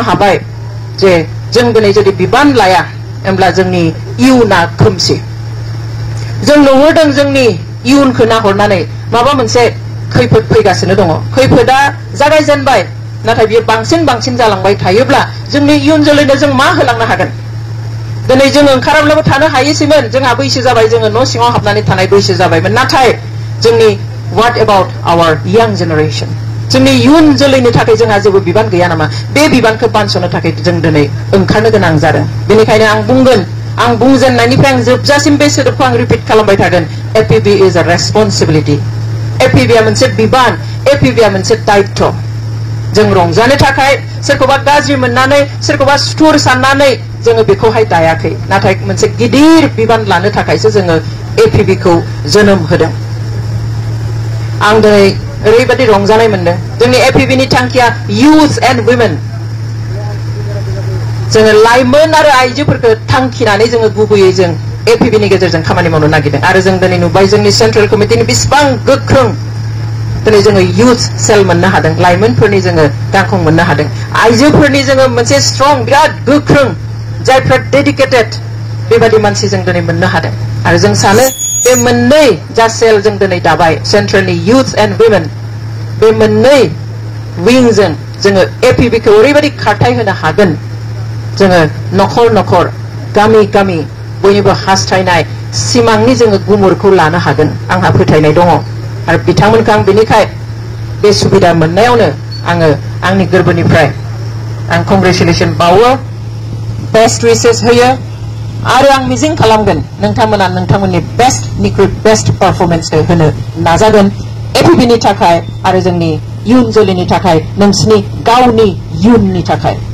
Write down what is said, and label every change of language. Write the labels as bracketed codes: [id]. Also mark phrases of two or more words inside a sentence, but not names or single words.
[brx] हाबाय जे जों दिनै जुदि बिबान लाया होमब्ला जोंनि इयुना खोमसि जों नुहुरदों जोंनि इयुनखौ नाहरनानै माबा मोनसे खैफोद फैगासिनो दङ खैफोदा जागायजेनबाय नाथाय बियो बांसिन जालांबाय थायोब्ला जोंनि इयुन जोलैनो जों मा होलांनो हागोन दिनै जों ओंखाराब्लाबो थानो हायोसैमोन जोंहा बैसो जाबाय जोङो न' सिङाव हाबनानै थानाय बैसो जाबायमोन नाथाय जोंनि [en] what about our young [brx] generation जोंनि इयुन जोलैनि थाखाय जोंहा जेबो बिबान गैया नामा बे बिबानखौ बानस'नो थाखाय जों दिनै ओंखारनो गोनां जादों बेनिखायनो आं बुंगोन आं बुंजेननायनिफ्राय आं जोबजासिम बे सोदोबखौ आं रिपिट खालामबाय थागोन [en] APB is a responsibility [brx] एपिबिआ मोनसे बिबान एपिबिआ मोनसे दायित्व जों रंजानो थाखाय सोरखौबा गाज्रि मोननानै सोरखौबा सुथुर साननानै जोङो बेखौहाय दायाखै नाथाय मोनसे गिदिर बिबान लानो थाखायसो जोङो एपिबिखौ जोनोम होदों आं दिनै ओरैबायदि रंजानाय मोनदों जोंनि एपिबिनि थांखिया [en] youth and women [brx] जोङो लाइमोन आरो आइजोफोरखौ थांखिनानै जोङो गुबैयै जों एपिबिनि गेजेरजों खामानि मावनो नागिरदों आरो जों दिनै नुबाय जोंनि सेन्ट्रेल कमिटिनि बेसेबां गोख्रों दिनै जोङो [en] youth cell [brx] मोननो हादों लाइमोनफोरनि जोङो गांखं मोननो हादों आइजोफोरनि जोङो मोनसे स्ट्रं बिराद गोख्रों जायफ्रा डेडिकेटेड बेबादि मानसि जों दिनै मोननो हादों आरो जों सानो बे मोननै जा सेल जों दिनै दाबाय सेन्ट्रेलनि [en] youth and women [brx] बे मोननै विंजों जोङो एपिबिखौ ओरैबायदि खारथाय होनो हागोन जोङो नखर गामि बयनिबो हास्थायनाय सिमांनि जोङो गुमुरखौ लानो हागोन आंहा फोथायनाय दङ आरो बिथांमोनखौ आं बेनिखाय बे सुबिदा मोननायावनो आङो आंनि गोरबोनिफ्राय आं कंग्रेचुलेसन बावो [en] best wishes [brx] होयो आरो आं मिजिं खालामगोन नोंथांमोना नोंथांमोननि बेस्टनिख्रुइ [en] best performance [brx] होनो नाजागोन एपिबिनि थाखाय आरो जोंनि इयुन जोलैनि थाखाय नोंसिनि गावनि इयुननि थाखाय